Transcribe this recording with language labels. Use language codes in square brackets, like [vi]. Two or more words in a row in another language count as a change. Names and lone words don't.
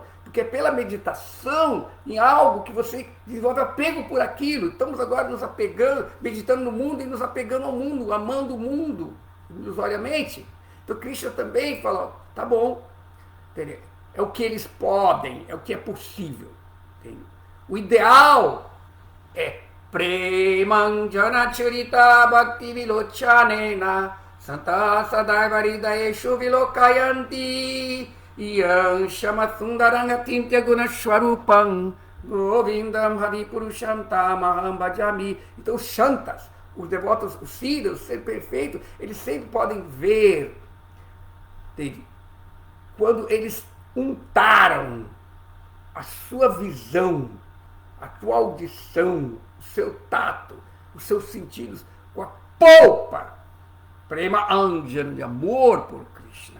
[pt] Porque é pela meditação em algo que você desenvolve apego por aquilo. Estamos agora nos apegando, meditando no mundo e nos apegando ao mundo, amando o mundo, ilusoriamente. Então Krishna também fala, tá bom, é o que eles podem, é o que é possível. Entendeu? O ideal é [sa] प्रेमाञ्जन छुरित भक्ति विलोचनेन सन्त सदैव हृदयेषु विलोकयन्ति यं श्यामसुन्दरङ्ग तिन्त्य गुणस्वरूपं गोविन्दं हरिपुरुषं तमहं भजामि. [pt] Então os Shantas, os devotos, os filhos, ser perfeitos, eles sempre podem ver, entende? Quando eles untaram a sua visão, a tua audição, o seu tato, os seus sentidos com a polpa, [sa] प्रेम अञ्जन, [pt] de amor por Krishna.